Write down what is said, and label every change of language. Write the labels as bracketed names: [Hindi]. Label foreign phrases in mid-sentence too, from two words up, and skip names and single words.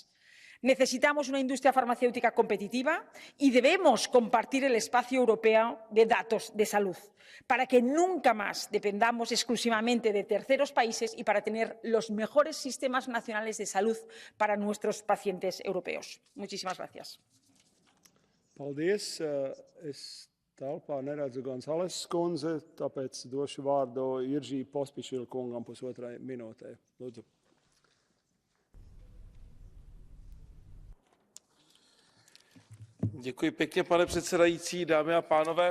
[Spanish] Necesitamos una industria farmacéutica competitiva y debemos compartir el espacio europeo de datos de salud para que nunca más dependamos exclusivamente de terceros países y para tener los mejores sistemas nacionales de salud para nuestros pacientes europeos. Muchísimas gracias. [Latvian] Paldies. Es telpā neredzu Gonzales kundze, tāpēc došu vārdu Iržī Pospišil kungam pusotrai minūtei. Lūdzu. [Czech] Děkuji pěkně, pane předsedající, dámy a pánové.